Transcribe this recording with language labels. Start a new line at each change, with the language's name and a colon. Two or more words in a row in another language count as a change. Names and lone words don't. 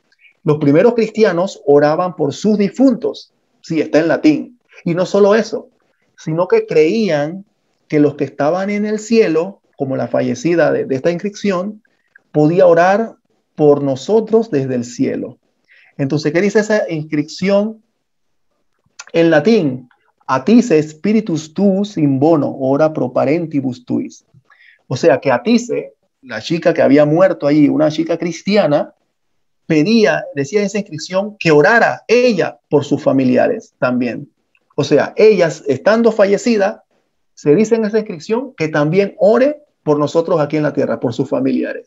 Spanish: Los primeros cristianos oraban por sus difuntos, sí, está en latín, y no solo eso, sino que creían que los que estaban en el cielo, como la fallecida de esta inscripción, podía orar por nosotros desde el cielo. Entonces, ¿qué dice esa inscripción en latín?
Latin: Atice spiritus tuus in bono, ora pro parentibus tuis.
Spanish: O sea, que Atice, la chica que había muerto allí, una chica cristiana, pedía, decía en esa inscripción, que orara ella por sus familiares también. O sea, ellas, estando fallecida, se dice en esa inscripción que también ore por nosotros aquí en la tierra, por sus familiares.